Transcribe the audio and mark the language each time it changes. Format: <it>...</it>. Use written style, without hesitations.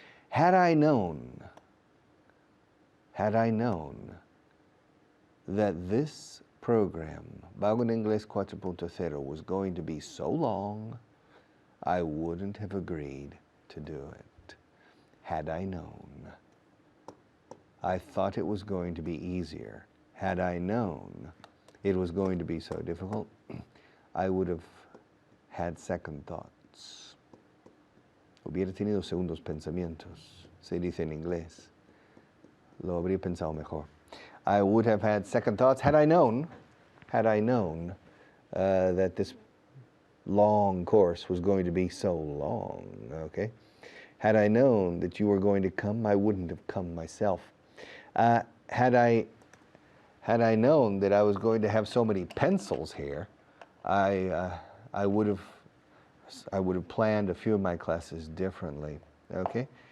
<en>Had I known that this program, Vaughan Inglés 4.0, was going to be so long, I wouldn't have agreed to do it. Had I known. I thought it was going to be easier. Had I known it was going to be so difficult, I would have had second thoughts.</en> <es>Hubiera tenido segundos pensamientos, se dice en inglés. Lo habría pensado mejor.</es> <en>I would have had second thoughts had I known that this long course was going to be so long, okay? Had I known that you were going to come, I wouldn't have come myself. Had I known that I was going to have so many pencils here, I would have planned a few of my classes differently, okay?</en>